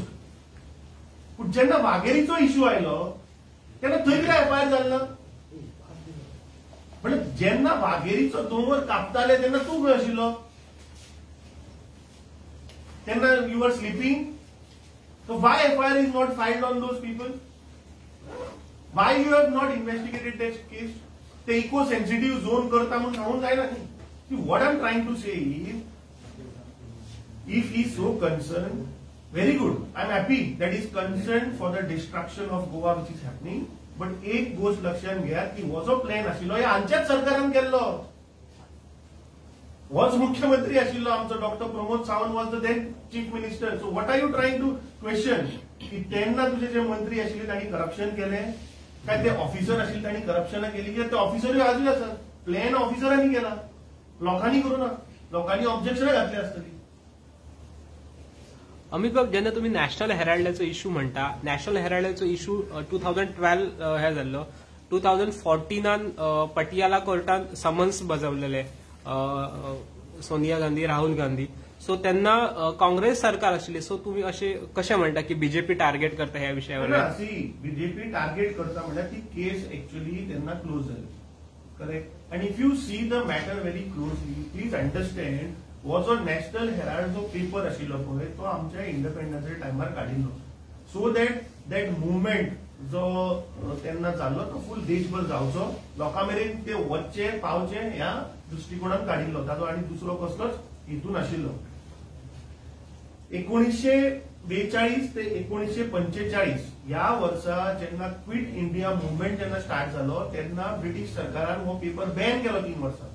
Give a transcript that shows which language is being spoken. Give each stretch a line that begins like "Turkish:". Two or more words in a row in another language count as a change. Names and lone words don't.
Konkani: पूण जेन्ना वाघेरीचो इश्यू आयलो तेन्ना थंय कित्याक एफआयआर जालना. म्हणजे जेन्ना वाघेरीचो दोंगर कापताले तेन्ना तूं खंय आशिल्लो.
English: तेन्ना you are sleeping. So why FIR is not filed on those people. Why you have not investigated that case? The eco-sensitive zone
Konkani: करता म्हणून सांगून जायना न्ही.
English: See, what I'm trying to say is, if he is so concerned, very good. I'm happy that he is concerned for the destruction of Goa which is happening. But
Marathi: एक गोष्ट लक्षात घ्या की
Konkani: हो जो प्लॅन आशिल्लो हे आमच्याच सरकारान केल्लो. होच मुख्यमंत्री आशिल्लो आमचो डॉक्टर प्रमोद सावंत
English: was the then chief minister. so what are you trying to question
Konkani: की तेन्ना तुझे जे मंत्री आशिल्ले तांणी करप्शन केलें काय ते ऑफिसर आशिल्ले तांणी करप्शनां केली कित्याक ते ऑफिसरूय आजूय आसात. प्लॅन ऑफिसरांनी केला लोकांनी करूना. लोकांनी ऑब्जेक्शनां घातली आसतली. अमित बाब जेन्ना तुम्ही नॅशनल हेराल्डाचो इश्यू म्हणटा नॅशनल हेराल्डाचो इश्यू 2012 हे जाल्लो 2014 पटियाला कोर्टान समन्स बजावलेले सोनिया गांधी राहुल गांधी सो त्यांना काँग्रेस सरकार आशिल्ले. सो तुम्ही असे कशें म्हणटा की बीजेपी टार्गेट करता ह्या विशयावर? बीजेपी टार्गेट करता म्हणल्यार ती केस एक्चुअली तेन्ना क्लोज जाली.
English: Correct. And if you see the matter very closely, please understand,
Konkani: हो जो नॅशनल हेराल्ड जो पेपर आशिल्लो पळय तो आमच्या इंडिपेंडन्सा टायमार काडिल्लो,
English: so that movement
Konkani: जो तेन्ना जाल्लो तो फूल देशभर जावचो, लोकां मेरेन ते वचचे पावचे ह्या दृष्टिकोनान काडिल्लो. ताजो आनी दुसरो कसलोच हेतू नाशिल्लो. 1942 ते 1945 ह्या वर्सा जेन्ना क्विट इंडिया मुवमेंट जेन्ना स्टार्ट जालो तेन्ना ब्रिटीश सरकारान हो पेपर बॅन केलो 3 वर्सां.